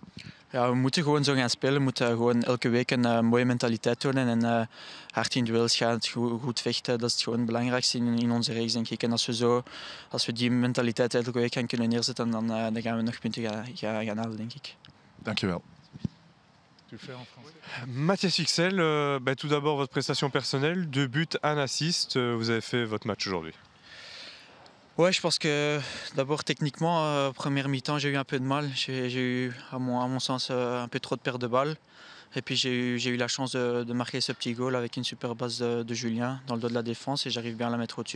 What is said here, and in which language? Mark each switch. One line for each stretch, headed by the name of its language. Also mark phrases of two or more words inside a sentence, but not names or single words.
Dutch: Ja, we moeten gewoon zo gaan spelen. We moeten gewoon elke week een mooie mentaliteit tonen en hard in duels gaan, goed vechten. Dat is gewoon het belangrijkste in onze reeks, denk ik. En als we die mentaliteit elke week gaan kunnen neerzetten, dan gaan we nog punten gaan halen, denk ik. Dankjewel.
French: Matthias Fixel, tout d'abord votre prestation personnelle, 2 buts, 1 assist, vous avez fait votre match aujourd'hui. Ouais, je pense que d'abord techniquement, première mi-temps, j'ai eu un peu de mal. J'ai eu, à mon sens, un peu trop de pertes de balles. Et puis j'ai eu la chance de marquer ce petit goal avec une super passe de Julien dans le dos de la défense et j'arrive bien à la mettre au-dessus.